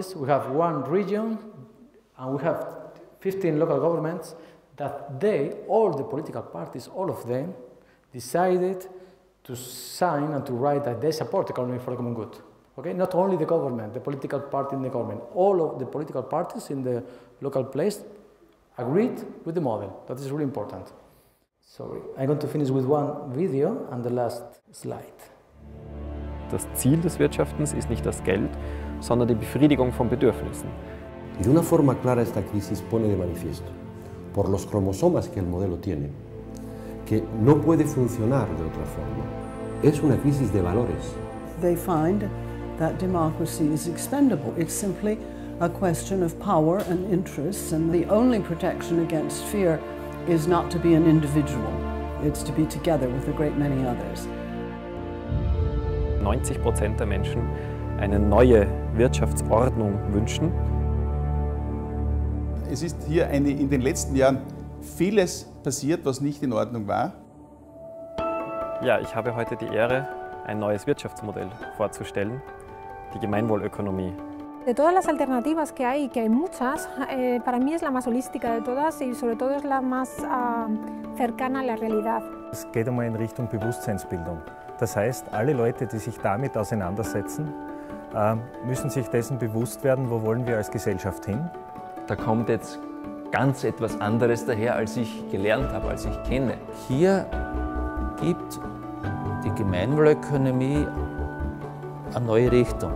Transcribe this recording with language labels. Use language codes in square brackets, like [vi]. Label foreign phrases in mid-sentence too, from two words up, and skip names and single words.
[en] We have 1 region, and we have 15 local governments that they, all the political parties, all of them, decided to sign and to write that they support economy for the common good. Okay? Not only the government, the political party in the government, all of the political parties in the local place agreed with the model. That is really important. Sorry, I'm going to finish with one video and the last slide. [de] Das Ziel des Wirtschaftens ist nicht das Geld, sondern die Befriedigung von Bedürfnissen. [es] Y de una forma clara esta crisis pone de manifiesto, por los cromosomas que el modelo tiene, que no puede funcionar de otra forma. Es una crisis de valores. [en] They find that democracy is expendable. It's simply a question of power and interests, and the only protection against fear is not to be an individual. It's to be together with a great many others. [de] 90% der Menschen eine neue Wirtschaftsordnung wünschen. Es ist hier in den letzten Jahren vieles passiert, was nicht in Ordnung war. Ja, ich habe heute die Ehre, ein neues Wirtschaftsmodell vorzustellen, die Gemeinwohlökonomie. [es] De todas las alternativas que hay muchas, para mí es la más holística de todas y sobre todo es la más cercana a la realidad. [de] Es geht einmal in Richtung Bewusstseinsbildung. Das heißt, alle Leute, die sich damit auseinandersetzen, müssen sich dessen bewusst werden, wo wollen wir als Gesellschaft hin. Da kommt jetzt ganz etwas anderes daher, als ich gelernt habe, als ich kenne. Hier gibt die Gemeinwohlökonomie eine neue Richtung.